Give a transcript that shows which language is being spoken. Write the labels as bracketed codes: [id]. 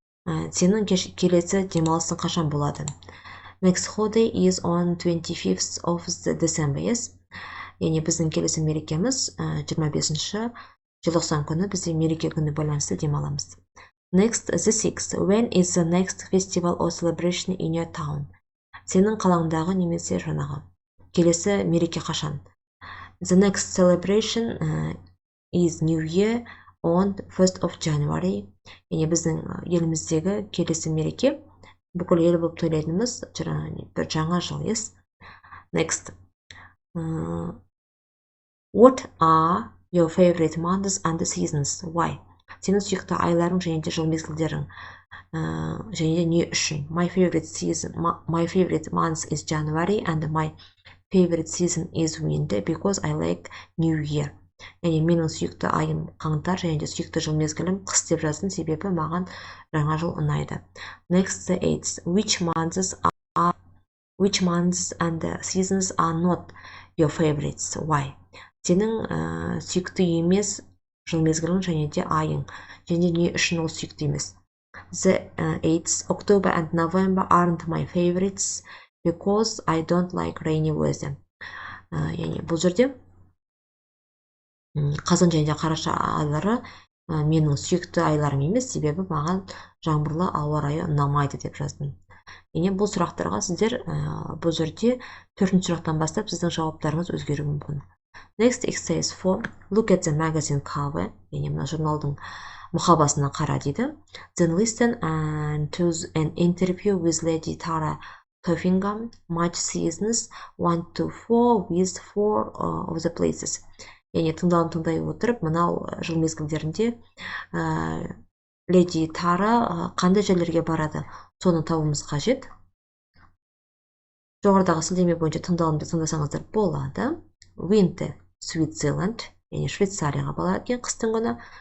[kk] Сенің келесі демалысың қашан болады? [en] Next holiday is on 25th of December, yes? [kk] Яғни біздің келесі мерекеміз 25-ші желтоқсан күні бізде мереке күні байланысты демаламыз. [en] Next, the sixth. When is the next festival or celebration in your town? [kk] Сенің қалаңдағы немесе жаңағы келесі мереке қашан? [en] The next celebration is New Year on 1st of January. [kk] Яғни біздің еліміздегі келесі мереке бүкіл ел болып тойлайтынымыз бір жаңа жыл, yes? [en] Next. What are your favorite months and seasons? Why? [kk] Сенің сүйікті айларың және де жыл мезгілдерің және де не үшін? [en] My favorite month is January and my favorite season is winter because I like New Year. [kk] Яғни менің сүйікті айым қаңтар және де сүйікті жыл мезгілім қыс деп жаздым, себебі маған жаңа жыл ұнайды. [en] Next, the eighth. Which months and seasons are not your favorites? Why? [kk] Сенің сүйікті емес жыл мезгілің және де айың. Және не үшін ол сүйікті емес? [en] The 8th, October and November aren't my favorites because I don't like rainy weather. [kk] Яғни бұл жерде қазан және де қараша айлары менің сүйікті айларым емес, себебі маған жаңбырлы ауа райы ұнамайды деп жаздым. Яғни бұл сұрақтарға сіздер бұл жерде 4-ші сұрақтан бастап сіздің жауаптарыңыз өзгеруі мүмкін. [en] Next exercise 4. Look at the magazine cover. [kk] Яғни мына журналдың мұқабасына қара дейді. [en] Then listen to an interview with Lady Tara Toffingham, March seasons 1 to 4 with 4 of the places. [kk] Яғни тыңдай отырып, мынау жыл мезгілдерінде Леди Тара қандай жерлерге барады, соны табуымыз қажет. Жоғарыдағы сілтеме бойынша тыңдалымды тыңдасаңыздар болады. Winter, Switzerland, яғни Швейцарияға барады екен қыстың күні.